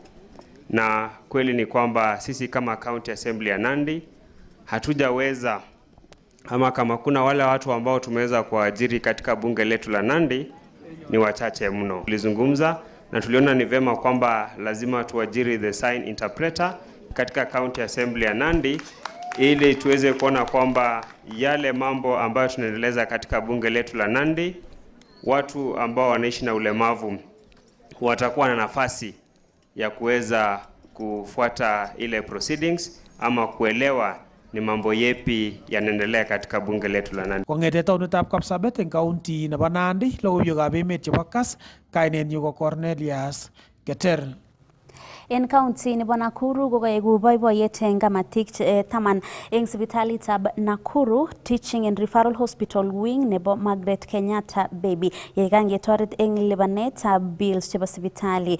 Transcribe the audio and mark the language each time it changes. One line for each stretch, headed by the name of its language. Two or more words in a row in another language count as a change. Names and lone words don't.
Swahili: Na kweli ni kwamba sisi kama County Assembly ya Nandi hatujaweza, ama kama kuna wale watu ambao tumeweza kuajiri katika bunge letu la Nandi ni wachache mno. Tulizungumza na tuliona ni vema kwamba lazima tuajiri
English: the sign interpreter
Swahili: katika County Assembly ya Nandi ili tuweze kuona kwamba yale mambo ambayo tunaendeleza katika bunge letu la Nandi, watu ambao wanaishi na ulemavu watakuwa na nafasi ya kuweza kufuata ile proceedings ama kuelewa ni mambo yepi yanaendelea katika bunge letu la Nandi.
Kalenjin: Kongete taunetab Kapsabet eng county nebo Nandi, logoiwekab emet chebo Kass, kainenyu ko Cornelius Keter. En county nebo Nakuru kokaegu boiboiyet eng kamatik 10 eng sipitalitab Nakuru Teaching and Referral Hospital Wing nebo Margaret Kenyatta Baby yekangetoret eng lipanetab bills chebo sipitali.